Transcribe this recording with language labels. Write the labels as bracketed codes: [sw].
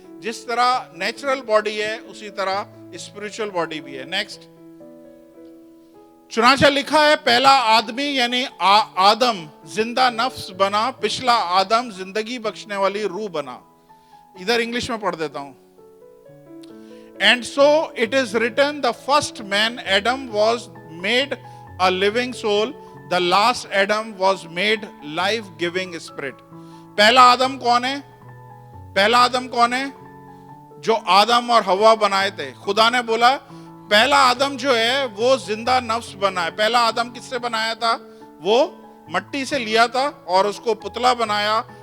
[ur] جس طرح natural body ہے اسی طرح اسپریچول باڈی بھی ہے. نیکسٹ, چنانچہ لکھا ہے پہلا آدمی یعنی آدم زندہ نفس بنا, پچھلا آدم زندگی بخشنے والی روح بنا. ادھر انگلش میں پڑھ دیتا ہوں. [en] And so it is written, the first man Adam was made a living soul, the last Adam was made life-giving spirit. [ur] پہلا آدم کون ہے؟ پہلا آدم کون ہے؟ جو آدم اور حوا بنائے تھے. خدا نے بولا پہلا آدم جو ہے وہ زندہ نفس بنا ہے. پہلا آدم کس سے بنایا تھا؟ وہ مٹی سے لیا تھا اور اس کو پتلا بنایا.